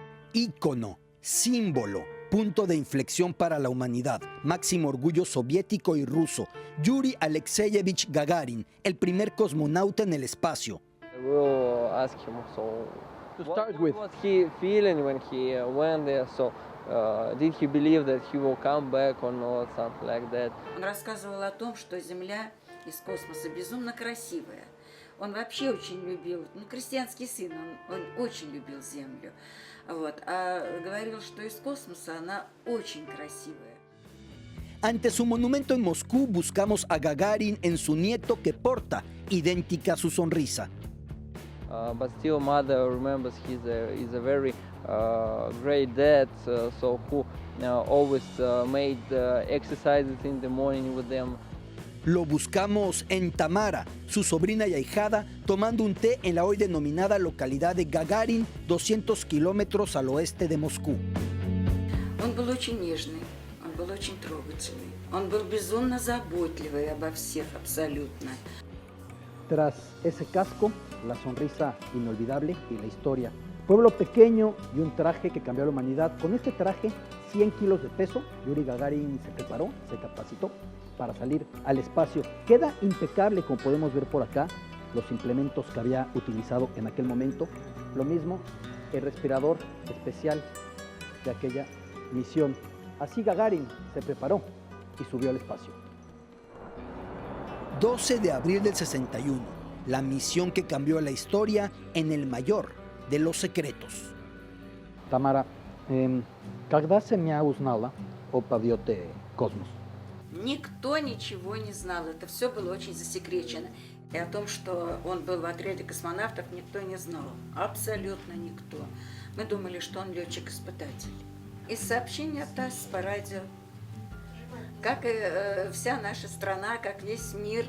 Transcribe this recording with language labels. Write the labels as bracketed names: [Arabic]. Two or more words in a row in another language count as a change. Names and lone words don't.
[Spanish] Ícono, símbolo, punto de inflexión para la humanidad, máximo orgullo soviético y ruso, Yuri Alexeyevich Gagarin, el primer cosmonauta en el espacio. [English] I will ask him, so To what start with. was he feeling when he went there? So did he believe that he will come back or not, something like that? [Russian] Он рассказывал о том, что Земля из космоса безумно красивая. Он вообще очень любил, крестьянский сын, он очень любил Землю. Вот, а говорил, что из космоса она очень красивая. [Spanish] Ante su monumento en Moscú buscamos a Gagarin en su nieto que porta idéntica su sonrisa. [English] But still, mother remembers he's a very great dad, so who always made exercises in the morning with them. [Spanish] Lo buscamos en Tamara, su sobrina y ahijada, tomando un té en la hoy denominada localidad de Gagarin, 200 kilómetros al oeste de Moscú. [Russian] Он был очень нежный, он был очень трогательный, он был безумно заботливый обо всех абсолютно. [Spanish] Tras ese casco, la sonrisa inolvidable y la historia. Pueblo pequeño y un traje que cambió a la humanidad. Con este traje, 100 kilos de peso, Yuri Gagarin se preparó, se capacitó para salir al espacio. Queda impecable, como podemos ver por acá, los implementos que había utilizado en aquel momento. Lo mismo, el respirador especial de aquella misión. Así Gagarin se preparó y subió al espacio. 12 de abril del 61, la misión que cambió la historia en el mayor de los secretos. [Russian] Тамара, когда семья узнала о полете космос? Никто ничего не знал, это все было очень засекречено. И о том, что он был в отряде космонавтов, никто не знал, абсолютно никто. Мы думали, что он летчик-испытатель. И сообщение от ТАСС по радио, как и вся наша страна, как весь мир.